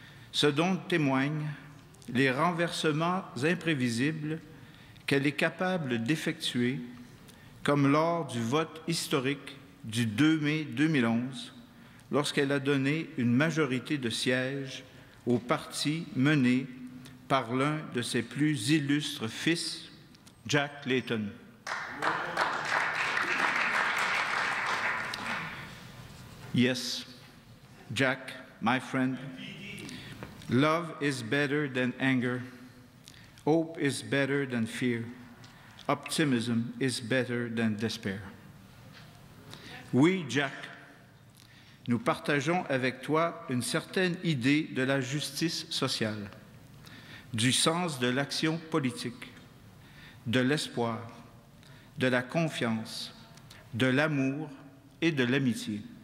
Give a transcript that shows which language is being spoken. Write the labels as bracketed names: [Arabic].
[French] Ce dont témoignent les renversements imprévisibles qu'elle est capable d'effectuer, comme lors du vote historique du 2 mai 2011, lorsqu'elle a donné une majorité de sièges au parti mené par l'un de ses plus illustres fils, Jack Layton. [English] Yes, Jack, my friend, love is better than anger. Hope is better than fear. Optimism is better than despair. [French] Oui, Jack, nous partageons avec toi une certaine idée de la justice sociale, du sens de l'action politique, de l'espoir, de la confiance, de l'amour et de l'amitié.